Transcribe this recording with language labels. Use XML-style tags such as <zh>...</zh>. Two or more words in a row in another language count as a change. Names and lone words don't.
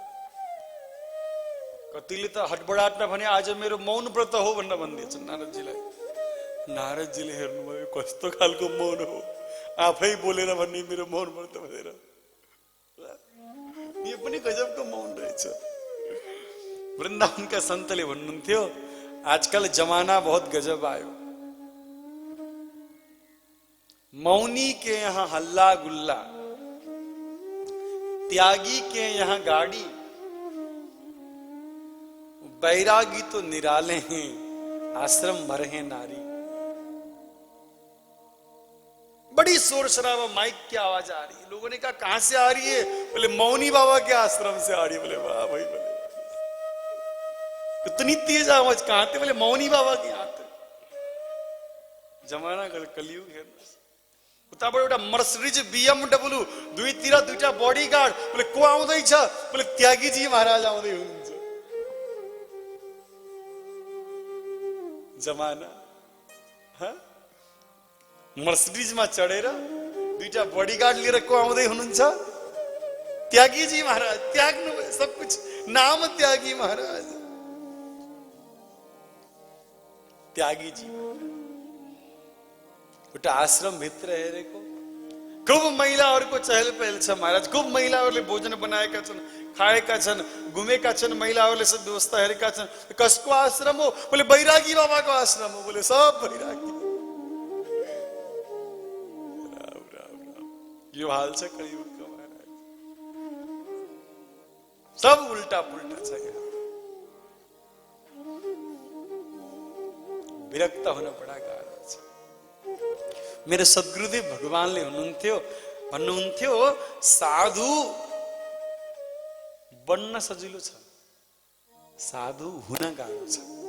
<ne>कतिले त हटबडाटमा भने आज मेरो मौन व्रत हो भनेर भनिदिएछन् नारदजीलाई। नारदजीले हेर्नुभयो कस्तो खालको मौन हो, आफै बोलेर भन्ने मेरो मौन व्रत भनेर। यो पनि गजबको मौन रहेछ। वृन्दावनका सन्तले भन्नुहुन्थ्यो</ne> <hi>आजकल जमाना बहुत गजब आयो, मौनी के यहाँ हल्ला गुल्ला, त्यागी के यहाँ गाड़ी, बैरागी तो निराले हैं, आश्रम भर हैं नारी। बड़ी शोर शराबा, माइक की आवाज आ रही है। लोगों ने कहा कहां से आ रही है? बोले मौनी बाबा के आश्रम से आ रही है। बोले वाह भाई, बोले इतनी तेज आवाज कहां थे? बोले मौनी बाबा के यहाँ थे। जमाना कलियुग है।</hi> <ne>उताबाट एउटा मर्सिडीज BMW दुईटा बडीगार्ड। बोले को आउँदैछ? बोले त्यागीजी महाराज आउँदै हुनुहुन्छ। जमाना मर्सिडीजमा चढेर दुईटा बडीगार्ड लिएर को आउँदै हुनुहुन्छ? त्यागीजी महाराज। त्याग्नु सब कुछ, नाम त्यागी महाराज। त्यागीजी एउटा आश्रम भित्र हेरेको खूब महिलाहरूको चहल पहल छ महाराज। खूब महिलाहरूले भोजन बनाएका छन्, खाएका छन्, घुमेका छन्, महिलाहरूले सब व्यवस्था हेरेका छन्। कसको आश्रम हो? बोले बैरागी बाबाको आश्रम हो। बोले सब बैरागी। राम राम राम, यो हाल छ कलियुगको महाराज। सब उल्टा पुल्टा छ। यहाँ विरक्त हुन बडा गाह्रो छ। मेरो सद्गुरुदेव भगवानले भन्नुहुन्थ्यो साधु बन्न सजिलो छ, साधु हुन गाह्रो छ।</ne>